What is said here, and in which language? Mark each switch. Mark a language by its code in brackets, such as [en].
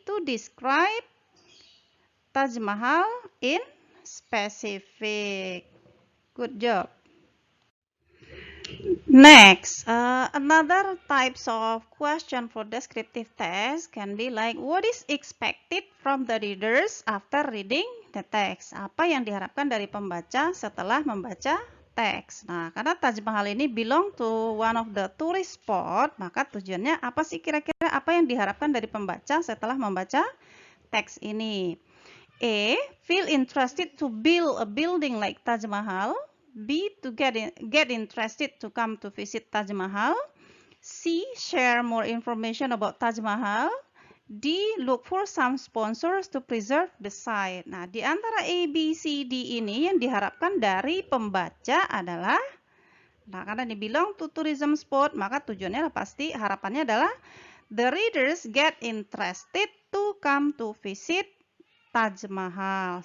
[en] To describe Taj Mahal in specific. Good job. Next, another types of question for descriptive text can be like, what is expected from the readers after reading the text? [id] Apa yang diharapkan dari pembaca setelah membaca teks? Nah, karena Taj Mahal ini [en] belong to one of the tourist spot, [id] maka tujuannya apa sih kira-kira apa yang diharapkan dari pembaca setelah membaca teks ini? [en] A. Feel interested to build a building like Taj Mahal. B. To get interested to come to visit Taj Mahal. C. Share more information about Taj Mahal. D. Look for some sponsors to preserve the site. [id] Nah, di antara A, B, C, D ini yang diharapkan dari pembaca adalah, nah karena ini [en] belong to tourism spot, [id] maka tujuannya pasti harapannya adalah [en] the readers get interested to come to visit Taj Mahal.